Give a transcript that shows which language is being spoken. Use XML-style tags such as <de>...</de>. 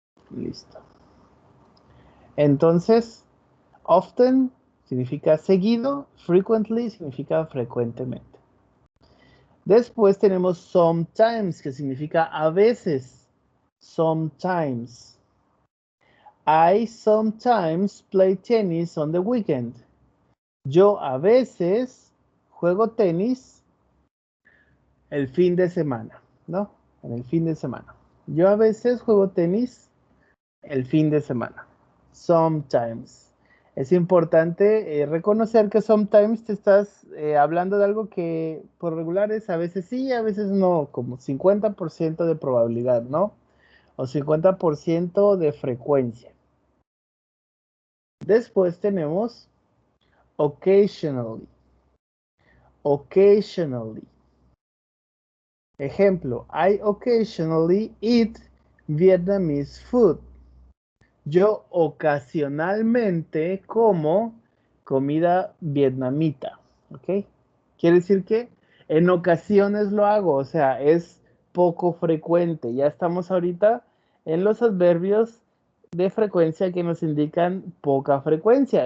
<es>Listo. Entonces, often significa seguido, frequently significa frecuentemente. Después tenemos sometimes, que significa a veces.</es> <en>Sometimes. I sometimes play tennis on the weekend.</en> <es>Yo a veces juego tenis el fin de semana, ¿no? En el fin de semana. Yo a veces juego tenis el fin de semana. Sometimes. Es importante reconocer que sometimes te estás hablando de algo que por regular es a veces sí, a veces no, como 50% de probabilidad, ¿no? O 50% de frecuencia. Después tenemos occasionally.</es> <en>Occasionally. Ejemplo, I occasionally eat Vietnamese food.</en> <es>Yo ocasionalmente como comida vietnamita, ¿ok? Quiere decir que en ocasiones lo hago, o sea, es poco frecuente. Ya estamos ahorita en los adverbios de frecuencia que nos indican poca frecuencia.</es>